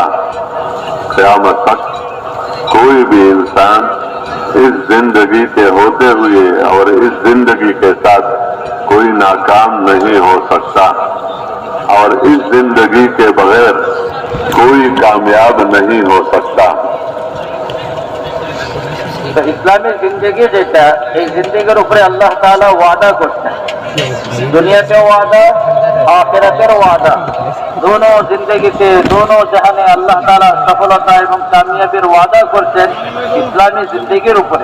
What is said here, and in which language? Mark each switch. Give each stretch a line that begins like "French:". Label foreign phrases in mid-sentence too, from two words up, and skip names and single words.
Urdu: قیامت تک کوئی بھی انسان اس زندگی کے ہوتے ہوئے اور اس زندگی کے ساتھ کوئی ناکام نہیں ہو سکتا. اور اس زندگی کے بغیر کوئی کامیاب نہیں ہو سکتا.
Bangla: তো ইসলামের জিন্দেগি যেটা, এই জিন্দেগির উপরে
Arabic: الله تعالى
Bangla: ওয়াদা করছেন, দুনিয়াতেও ওয়াদা, আখিরাতের ওয়াদা. দোনো জিন্দেগিতে, দোনো জাহানে
Arabic: الله تعالى
Bangla: সফলতা এবং কামিয়াবির ওয়াদা করছেন ইসলামী জিন্দেগির উপরে.